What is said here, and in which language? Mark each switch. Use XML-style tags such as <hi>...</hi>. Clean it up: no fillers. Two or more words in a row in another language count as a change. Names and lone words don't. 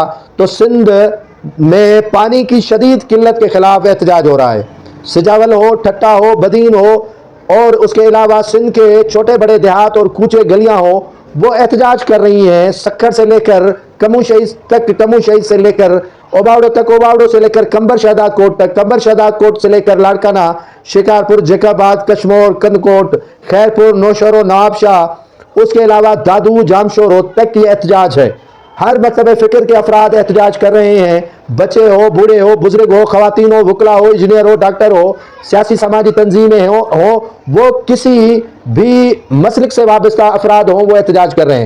<ur>تو سندھ میں پانی کی شدید قلت کے خلاف احتجاج ہو رہا ہے. سجاول ہو، ٹھٹہ ہو، بدین ہو اور اس کے علاوہ سندھ کے چھوٹے بڑے دیہات اور کوچے گلیاں ہو وہ احتجاج کر رہی ہیں. سکھر سے لے کر کمو شہید تک، کمو شہید سے لے کر اوباوڑو تک، اوباوڑو سے لے کر قمبر شہداد کوٹ تک، قمبر شہداد کوٹ سے لے کر لاڑکانہ، شکارپور، جیکب آباد، کشمور، کندھکوٹ، خیرپور، نوشہرو، نوابشاہ, اس کے علاوہ دادو، جامشورو تک یہ احتجاج ہے. ہر مطلب فکر کے افراد احتجاج کر رہے ہیں. بچے ہو، بوڑھے ہو، بزرگ ہو، خواتین ہو، وکلا ہو، انجینئر ہو، ڈاکٹر ہو، سیاسی سماجی تنظیمیں ہو وہ کسی بھی مسلک سے وابستہ افراد ہوں وہ احتجاج کر رہے ہیں.</ur>